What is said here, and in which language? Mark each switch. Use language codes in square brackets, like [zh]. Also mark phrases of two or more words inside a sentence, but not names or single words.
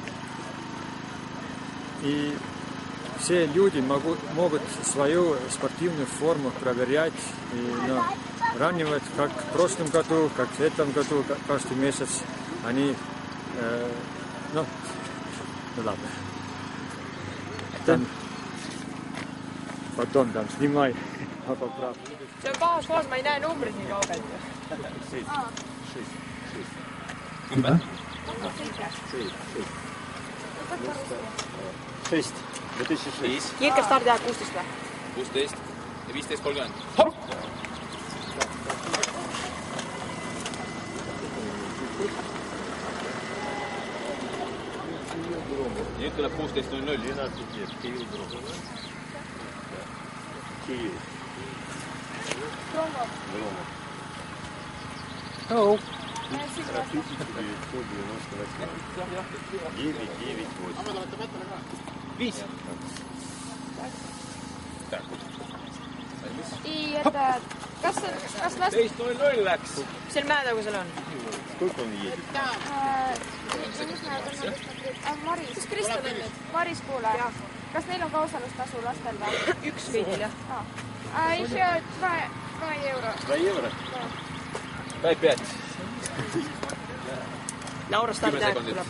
[ru] И все люди могут свою спортивную форму проверять и равнивать, как в прошлом году, как в этом году, каждый месяц. Они, ладно. Потом там снимай. [et] See on baasfaas, ma ei näe numbrit nii kaugelt. 6. 2006. Kirke stardiaeg 16 või? 16 ja 15.30. Nüüd tuleb 16.00. Kiiv. Hello. 5. [ru] И это... [et] Kas last... 16.00 läks. Mis seal mäetagusel on? [ru] Сколько он едет? [et] Maris. Krista on nüüd? Maris, kuule. Kas neil on ka osalustasu lastel või? Üks kõigil, jah. [ru] Еще 2 euro. [et] 2 euro? 5. Laura stardiaeg tuleb.